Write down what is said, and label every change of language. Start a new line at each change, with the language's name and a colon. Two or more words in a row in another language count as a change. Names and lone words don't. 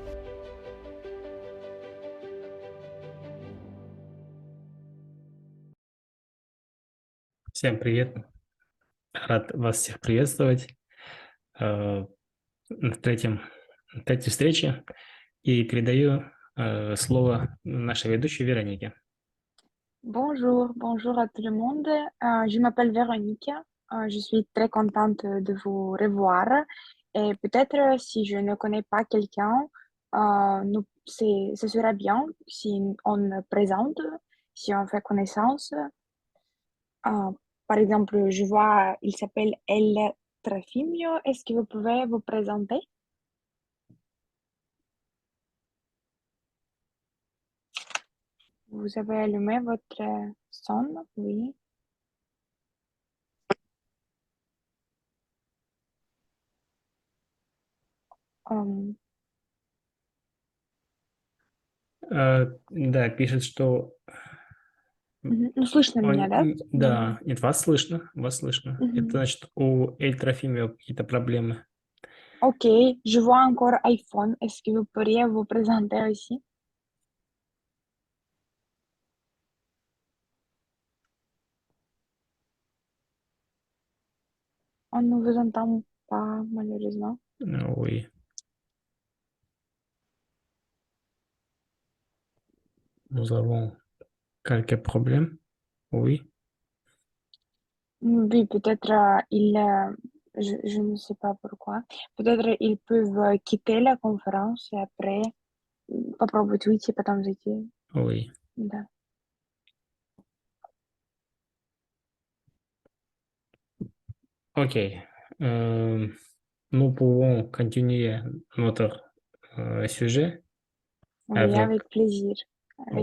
Russian: Всем привет! Рад вас всех приветствовать на третьей встрече и передаю слово нашей ведущей Веронике.
French: Bonjour à tout le monde. Je m'appelle Véronique. Je suis très contente de vous revoir. Et peut-être si je ne connais pas quelqu'un, ce serait bien si on me présente, si on fait connaissance. Par exemple, je vois, il s'appelle El Trafimio. Est-ce que vous pouvez vous présenter? Vous avez allumé votre son? Oui. Euh,
Russian: Да, пишет, что Ну, слышно меня, да? да, нет, вас слышно, вас слышно. Это Мгм. значит, у Эль Трофимио какие-то проблемы.
French: Ok, je vois encore iPhone. Est-ce que vous pourriez vous présenter aussi? On ne vous entend pas, malheureusement. Oui, nous avons quelques problèmes. Oui. Oui, peut-être je ne sais pas pourquoi. Peut-être ils peuvent quitter la conférence et après
Russian: попробовать выйти, потом зайти.
French: Oui.
Russian: Да.
French: Ok. Nous pouvons continuer notre sujet Oui, avec. avec plaisir. Avec